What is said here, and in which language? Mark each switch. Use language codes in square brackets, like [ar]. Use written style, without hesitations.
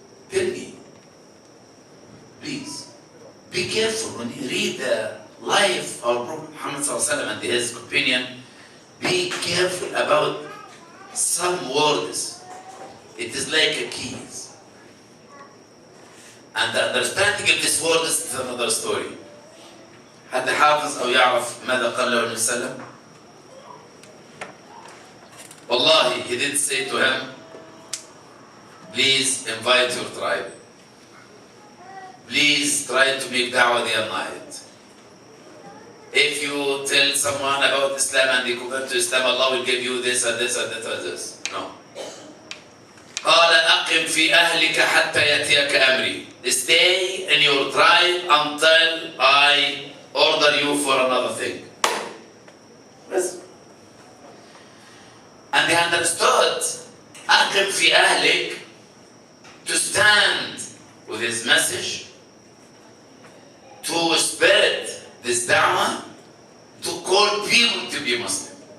[en] Tell me, please. Be careful when you read the life of our Prophet Muhammad and his companion. Be careful about some words. It is like a keys. And the understanding of this word is another story. [ar] حد حافظ أو يعرف ماذا قال له النبي صلى الله عليه وسلم؟ Wallahi, he didn't say to him, please invite your tribe. [en] Please try to make da'wah day and night. If you tell someone about Islam and they convert to Islam, Allah will give you this and this and this and this. No. [ar] قال أقم في أهلك حتى يأتيك أمري. [en] Stay in your tribe until I order you for another thing. Yes. And they understood أقم في أهلك to stand with his message, to spread this da'wah, to call people to be Muslim.